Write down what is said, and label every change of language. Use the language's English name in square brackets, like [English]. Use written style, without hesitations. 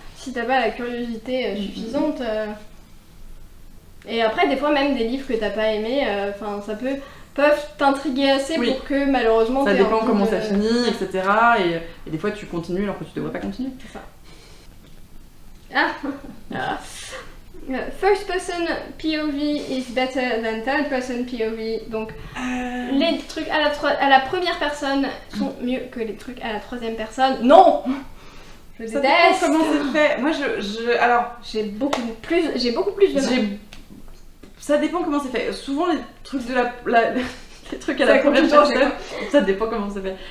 [French] Si t'as pas la curiosité suffisante... Et après, des fois, même des livres que t'as pas aimé, peuvent t'intriguer assez pour que malheureusement ça dépend comment ça finit, etc. Et des fois tu continues alors que tu devrais pas continuer. C'est ça. [English] First person POV is better than third person POV. [French] Donc les trucs à la première personne sont mieux que les trucs à la troisième personne. Non, je déteste. Comment c'est fait. Moi alors j'ai beaucoup plus de mal. Ça dépend comment c'est fait. Souvent, les trucs de les trucs à la première personne, ça dépend comment c'est fait.